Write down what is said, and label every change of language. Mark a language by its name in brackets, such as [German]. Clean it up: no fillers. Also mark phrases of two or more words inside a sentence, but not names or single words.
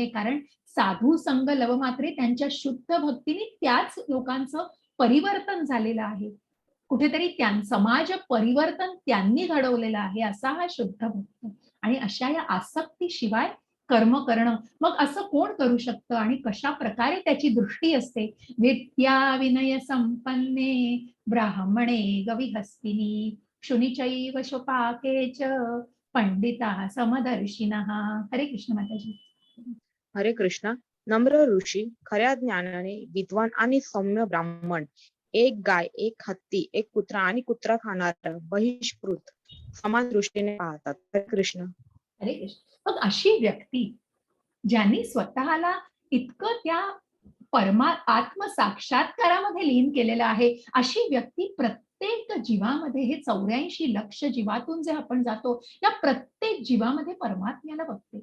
[Marathi] कारण [Sanskrit] साधू संग लव मात्रे [Marathi] त्यांच्या शुद्ध भक्तीने त्याच लोकांचं परिवर्तन झालेलं आहे. कुठेतरी समाज परिवर्तन त्यांनी घडवलेलं आहे, असा हा शुद्ध भक्त. आणि अशा या आसक्तीशिवाय कर्म करणं, मग असं कोण करू शकतं आणि कशा प्रकारे त्याची दृष्टी असते? [Sanskrit] विद्या विनय संपन्ने ब्राह्मणे गविहस्तिनी शुनिचैव शुपाके च पंडिता समदर्शिनः. [Marathi] हरे कृष्ण माताजी. हरे कृष्णा. नम्र ऋषी, खऱ्या ज्ञानाने विद्वान आणि सौम्य ब्राह्मण, एक गाय, एक हत्ती, एक कुत्रा आणि कुत्रा खाणारा बहिष्कृत समान दृष्टीने पाहतात. हरे कृष्ण. हरे कृष्ण. मग अशी व्यक्ती ज्यांनी स्वतःला इतकं त्या आत्मसाक्षात्कारामध्ये लीन केलेलं आहे, अशी व्यक्ती प्रत्येक जीवामध्ये, हे 84 लक्ष जीवातून जे आपण जातो, या प्रत्येक जीवामध्ये परमात्म्याला बघते.